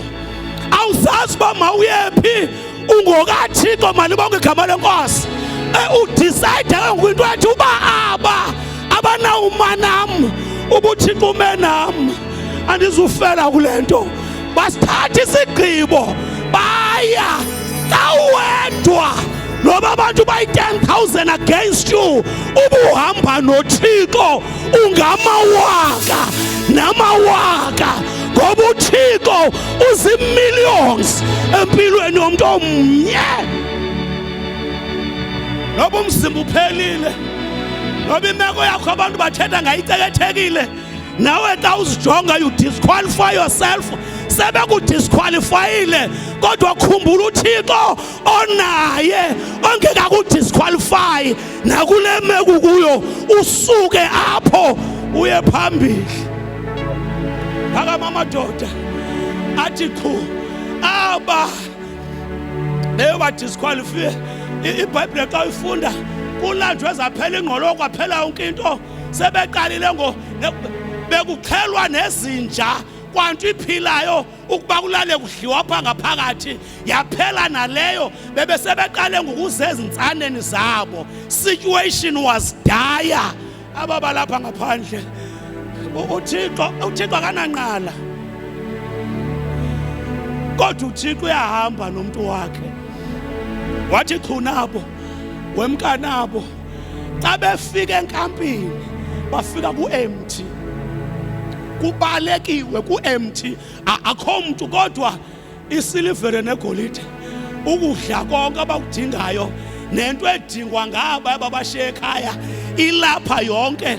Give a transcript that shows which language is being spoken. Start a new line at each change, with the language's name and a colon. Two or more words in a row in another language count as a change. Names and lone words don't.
Xhosa: awuzazi uba mawuyephi ungokaThixo malibonke igama lenkosi udecide kwinto ethi uba abanawuma nam ubuThixo ume nam andizufela kule nto basithatha isigqibo baya xa uwedwa noba abantu bayi-10,000
English: against you
Xhosa: ubuhamba noThixo ungamawaka namawaka ngoba uThixo uzi-millions empilweni yomntu omnye noba umzimba uphelile noba imeko yakho abantu bathetha ngayicekethekile nawe xa uzijonga
English: you disqualify yourself
Xhosa: sebekudisqualifyile kodwa khumbula uThixo onaye ongekakudisqualify nakule meko kuyo usuke apho uye phambili phakama amadoda athi chu aba leyo badisqualify iBhayibhile xa uyifunda kulanjwe zaphela ingqolo kwaphela yonke into sebeqalile bekuxhelwa nezinja kwanto iphilayo ukuba kulale kudliwa pha ngaphakathi yaphela naleyo bebesebeqale ngokuzeza intsaneni zabo
English: situation was dire
Xhosa: ababalapha ngaphandle uThixo akananqala kodwa uThixo uyahamba nomuntu wakhe. Wathi chunabo wemkanabo xa befika enkampini bafika ku-empty, kubalekiwe ku-empty, akho muntu kodwa isilivere negolide, ukudla konke abakudingayo nento edingwa ngaba ababashiya ekhaya ilapha yonke.